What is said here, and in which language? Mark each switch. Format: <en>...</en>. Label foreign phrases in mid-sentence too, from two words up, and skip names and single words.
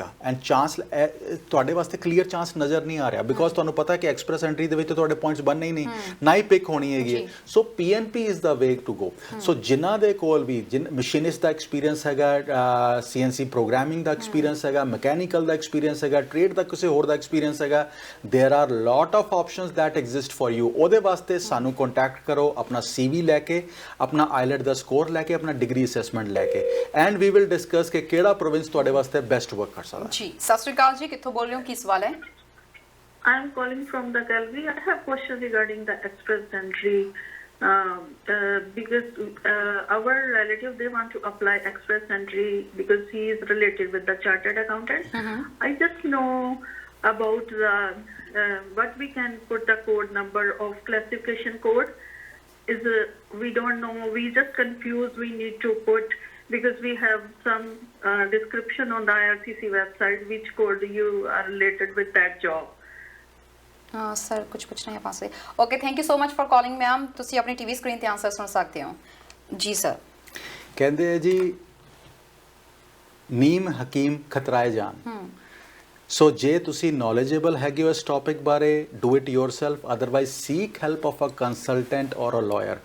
<en>and chance</en> <pa>ਤੁਹਾਡੇ ਵਾਸਤੇ</pa> <en>clear chance</en> <pa>ਨਜ਼ਰ ਨਹੀਂ ਆ ਰਿਹਾ ਬਿਕੋਜ਼ ਤੁਹਾਨੂੰ ਪਤਾ ਕਿ ਐਕਸਪ੍ਰੈਸ ਐਂਟਰੀ ਦੇ ਵਿੱਚ ਤੁਹਾਡੇ ਪੁਆਇੰਟਸ ਬਣਨੇ ਹੀ ਨਹੀਂ, ਨਾ ਹੀ ਪਿਕ ਹੋਣੀ ਹੈਗੀ।</pa> <en>so PNP is the way to go.</en> <pa>ਸੋ ਜਿਨ੍ਹਾਂ ਦੇ ਕੋਲ ਵੀ ਮਸ਼ੀਨਿਸਟ ਦਾ ਐਕਸਪੀਰੀਅੰਸ ਹੈਗਾ,</pa> <en>CNC programming</en> <pa>ਦਾ ਐਕਸਪੀਰੀਅੰਸ ਹੈਗਾ, ਮਕੈਨੀਕਲ ਦਾ ਐਕਸਪੀਰੀਅੰਸ ਹੈਗਾ, ਟ੍ਰੇਡ ਦਾ ਕਿਸੇ ਹੋਰ ਦਾ ਐਕਸਪੀਰੀਅੰਸ ਹੈਗਾ,</pa> <en>there are lot of options that exist for you.</en> <pa>ਉਹਦੇ ਵਾਸਤੇ ਸਾਨੂੰ ਕੰਟੈਕਟ ਕਰੋ ਆਪਣਾ ਸੀਵੀ ਲੈ ਕੇ, ਆਪਣਾ ਆਈਲੈਟ ਦਾ ਸਕੋਰ ਲੈ ਕੇ, ਆਪਣਾ</pa> <en>degree assessment</en> <pa>ਲੈ ਕੇ,</pa> <en>and we will discuss</en> <pa>ਕਿ ਕਿਹੜਾ ਪ੍ਰੋਵਿੰਸ ਤੁਹਾਡੇ ਵਾਸਤੇ</pa> <en>best work</en> <pa>ਕਰ ਸਕਦਾ। ਜੀ ਸਤਿ ਸ਼੍ਰੀ ਅਕਾਲ ਜੀ, ਕਿੱਥੋਂ ਬੋਲ ਰਹੇ ਹੋ, ਕੀ ਸਵਾਲ ਹੈ?</pa> <en>I am calling from the gallery. I have question regarding the express entry. Because our relative, they want to apply express entry because he is related with the chartered accountant. I just know about the what we can put the code number of classification code is we don't know, we just confused, we need to put because we have some description on the IRCC website which code you are related with that job.</en> <pa>ਸਰ ਕੁਝ ਪੁੱਛਣਾ ਹੈ ਪਾਸੇ।</pa> <en>Okay, thank you so much for calling ma'am.</en> <pa>ਤੁਸੀਂ ਆਪਣੀ</pa> <en>TV screen</en> <pa>ਤੇ ਆਨਸਰ ਸੁਣ ਸਕਦੇ ਹੋ। ਜੀ ਸਰ। ਕਹਿੰਦੇ ਆ ਜੀ ਨੀਮ ਹਕੀਮ ਖਤਰਾਏ ਜਾਨ। ਸੋ ਜੇ ਤੁਸੀਂ ਨੌਲੇਜੇਬਲ ਹੈਗੇ ਹੋ ਇਸ ਟੌਪਿਕ ਬਾਰੇ,</pa> <en>do it yourself, otherwise seek help of a consultant or a lawyer.</en>